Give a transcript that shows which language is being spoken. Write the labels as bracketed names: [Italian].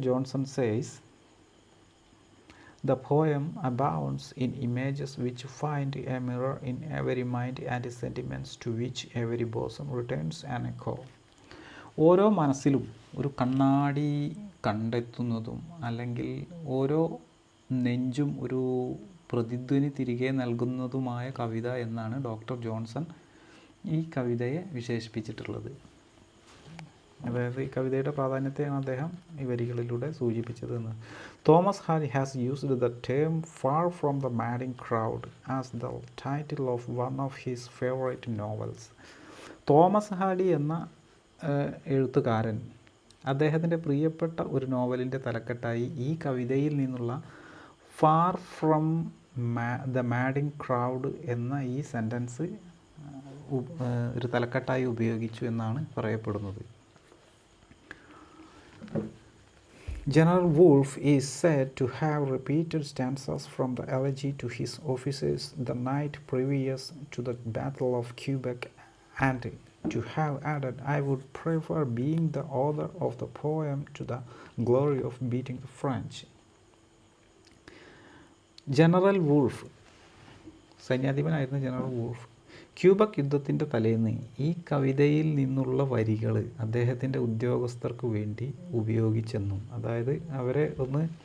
[English] Johnson says, the poem abounds in images which find a mirror in every mind and sentiments to which every bosom returns an echo. [Malayalam] ഓരോ മനസ്സിലും ഒരു കണ്ണാടി കണ്ടെത്തുന്നതും അല്ലെങ്കിൽ ഓരോ നെഞ്ചും ഒരു പ്രതിധ്വനി തിരികെ നൽകുന്നതുമായ കവിത എന്നാണ് ഡോക്ടർ ജോൺസൺ ഈ കവിതയെ വിശേഷിപ്പിച്ചിട്ടുള്ളത്. അതായത് ഈ കവിതയുടെ പ്രാധാന്യത്തെയാണ് അദ്ദേഹം ഈ വരികളിലൂടെ സൂചിപ്പിച്ചതെന്ന്. [English] Thomas Hardy has used the term far from the madding crowd as the title of one of his favourite novels. [Malayalam] Thomas Harry എന്ന എഴുത്തുകാരൻ അദ്ദേഹത്തിൻ്റെ പ്രിയപ്പെട്ട ഒരു നോവലിൻ്റെ തലക്കെട്ടായി ഈ കവിതയിൽ നിന്നുള്ള far from the madding crowd എന്ന ഈ സെൻറ്റൻസ് ഒരു തലക്കെട്ടായി ഉപയോഗിച്ചു എന്നാണ് പറയപ്പെടുന്നത്. [English] General Woolf is said to have repeated stanzas from the Elegy to his officers the night previous to the Battle of Quebec and to have added, "I would prefer being the author of the poem to the glory of beating the French." [Malayalam] General wolf, സൈന്യാധിപനായിരുന്ന general wolf, Quebec യുദ്ധത്തിൻ്റെ തലേന്ന് ഈ കവിതയിൽ നിന്നുള്ള വരികൾ അദ്ദേഹത്തിൻ്റെ ഉദ്യോഗസ്ഥർക്ക് വേണ്ടി ഉപയോഗിച്ചെന്നും, അതായത് അവരെ ഒന്ന്